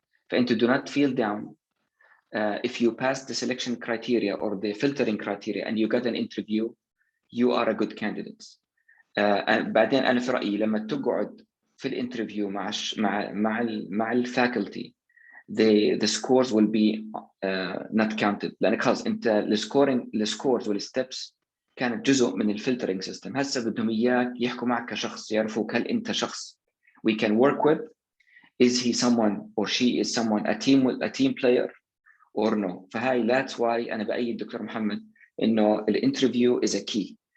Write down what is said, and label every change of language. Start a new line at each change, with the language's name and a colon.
Arabic: فأنت
English: do not feel down. If you pass the selection criteria or the filtering criteria and you got an interview you are a good candidate.
Arabic: بعدين أنا في رأيي لما تقعد في الانترفيو مع الفاكولتي
English: the scores will be not counted.
Arabic: لأن خلاص أنت السكورز والستبس كانت جزء من الفلترنج سيستم. هسه بدهم إياك يحكوا معك كشخص، يعرفوك هل أنت شخص
English: we can work with, is he someone or she is someone a team player or no.
Arabic: فهاي
English: that's why
Arabic: أنا بأيد دكتور محمد إنه الانترفيو
English: is a key.